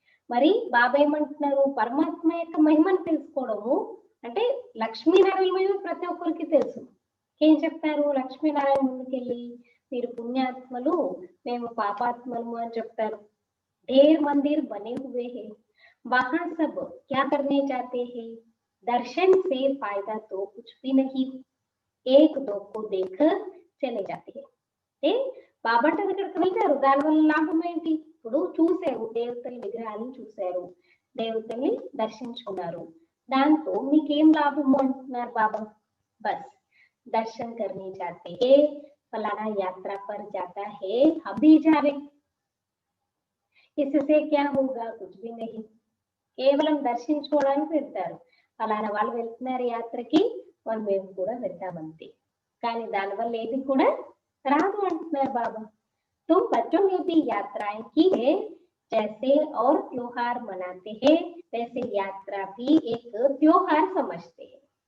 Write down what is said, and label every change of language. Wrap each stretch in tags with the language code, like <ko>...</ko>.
<te>మరి బాబా ఏమంటున్నారు? పరమాత్మ యొక్క మహిమను తెలుసుకోవడము అంటే లక్ష్మీనారాయణ మహిమ ప్రతి ఒక్కరికి తెలుసు. ఏం చెప్తారు? లక్ష్మీనారాయణ ముందుకెళ్ళి మీరు పుణ్యాత్మలు, మేము పాపాత్మలు అని చెప్తారు.</te> <hi>ढेर मंदिर बने हुए हैं, वहां सब क्या करने जाते हैं? दर्शन से फायदा तो कुछ भी नहीं, एक दो को देख चले जाते हैं.</hi> <te>బాబా అంటే దగ్గరికి వెళ్తారు, దానివల్ల లాభం ఏంటి? ఇప్పుడు చూశారు, దేవతల విగ్రహాలను చూశారు, దేవతల్ని దర్శించుకున్నారు, దాంతో మీకేం లాభము అంటున్నారు బాబా?</te> <hi>బస్ దర్శన్ करने जाते हैं, फलाना यात्रा पर जाता है, हम भी जा रहे, इससे क्या होगा? कुछ भी नहीं.</hi> <te>కేవలం దర్శించుకోవడానికి వెళ్తారు, ఫలానా వాళ్ళు వెళ్తున్నారు యాత్రకి, వాళ్ళు మేము కూడా వెళ్తామంతే, కానీ దానివల్ల ఏది కూడా రాదు అంటున్నారు బాబా.</te> <hi>तुम बच्चों ने भी यात्राएं की है, जैसे और त्योहार मनाते हैं वैसे यात्रा भी एक त्योहार समझते हैं.</hi>